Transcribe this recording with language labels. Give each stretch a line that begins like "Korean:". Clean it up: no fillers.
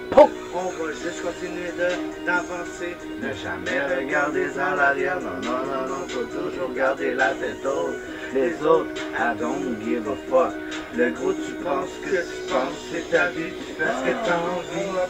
French: On va juste continuer d'avancer, ne jamais regarder à l'arrière, non, non, non, non, faut toujours garder la tête haute. Les autres,
English: I don't give a fuck.
French: Le gros, tu penses que tu penses, c'est ta vie, tu fais ce que t'as envie.